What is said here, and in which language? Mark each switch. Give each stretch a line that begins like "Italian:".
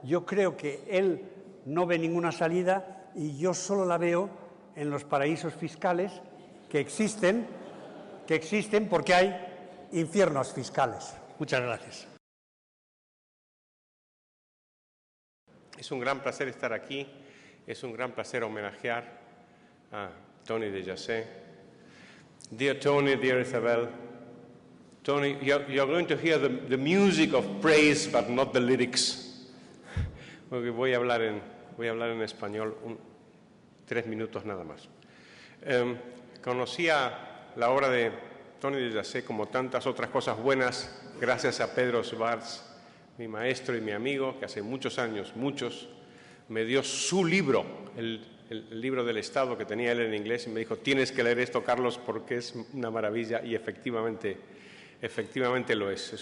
Spanish: Yo creo que él no ve ninguna salida y yo solo la veo en los paraísos fiscales que existen porque hay infiernos fiscales. Muchas gracias. Es un gran placer estar aquí, es un gran placer homenajear a Tony de Jazet.
English: Dear Tony, dear Isabel, Tony, you're going to hear the music of praise, but not the lyrics.
Spanish: Porque voy a hablar en español 3 minutos nada más. Conocía la obra de Tony de Jazet como tantas otras cosas buenas gracias a Pedro Schwartz, mi maestro y mi amigo, que hace muchos años, me dio su libro, el libro del Estado que tenía él en inglés, y me dijo, tienes que leer esto, Carlos, porque es una maravilla, y efectivamente lo es.